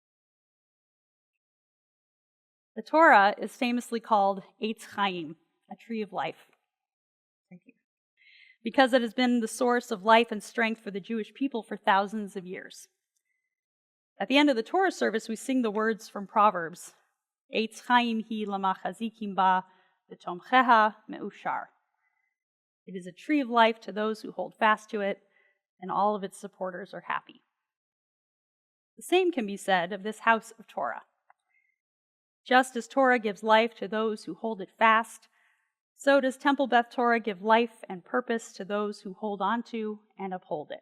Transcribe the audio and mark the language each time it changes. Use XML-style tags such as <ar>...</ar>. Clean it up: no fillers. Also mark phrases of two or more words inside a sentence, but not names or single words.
<en>The Torah is famously called</en> <he>עץ חיים,</he> <en>a tree of life. Thank you. Because it has been the source of life and strength for the Jewish people for thousands of years. At the end of the Torah service, we sing the words from Proverbs,</en> <he>עץ חיים היא למחזיקים בה ותומכיה מאושר.</he> <en>It is a tree of life to those who hold fast to it, and all of its supporters are happy. The same can be said of this house of Torah. Just as Torah gives life to those who hold it fast, so does Temple Beth Torah give life and purpose to those who hold on to and uphold it.</en>